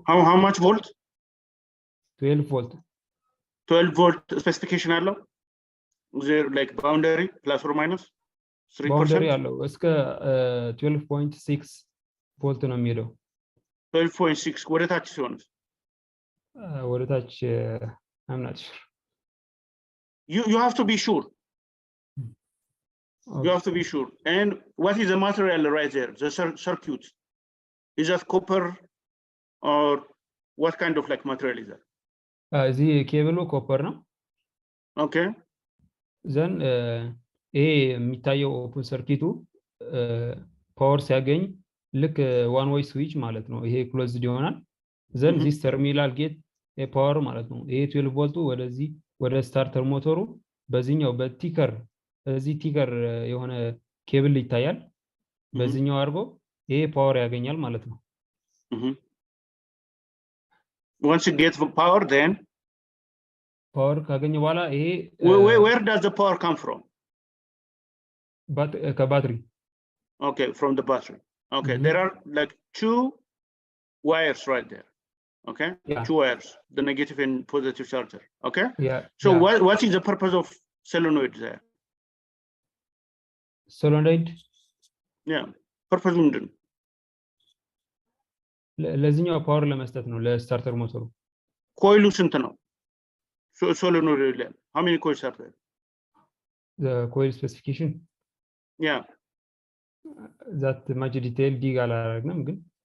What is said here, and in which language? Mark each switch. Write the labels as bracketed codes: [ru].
[en] how much volt 12 volt 12 volt specification አለው is there like boundary plus or minus 3% [am] boundary አለው እስከ 12.6 volt ነው የሚሄደው 12.6 ወደ ታች ሲሆን ወደ ታች [en] I'm not sure you have to be sure okay. You have to be sure. And what is the material right there? The circuit. Is that copper or what kind of like material is that? The cable copper ነው. Okay. [am] Then የሚታየው ኦፕን ሰርኪቱ ፓወር ሲያገኝ ልክ ዋን ዌይ ስዊች ማለት ነው ይሄ ክሎዝድ ይሆናል [en] then this terminal get a power [am] ማለት ነው ይሄ 12 ቮልቱ ወደዚህ ወደ ስታርተር ሞተሩ በዚህኛው በቲከር እዚህ ቲከር የሆነ ኬብል ይታያል በዚህኛው አርጎ ይሄ ፓወር ያገኛል ማለት ነው [en] once you get the power then [am] power ካገኘ በኋላ ይሄ [en] where does the power come from [am] but ከባትሪ [en] okay from the battery okay there are like two wires right there okay two wires the negative and positive charger okay so what is the purpose of solenoid there solenoid [am] yeah purpose ምንድን ነው ለዚህኛው ፓወር ለመስጠት ነው ለስታርተር ሞተሩ ኮይሉ ስንት ነው solenoid ላይ [en] how many coils are there the coil specification yeah that much detail [am] dig አላረግንም ግን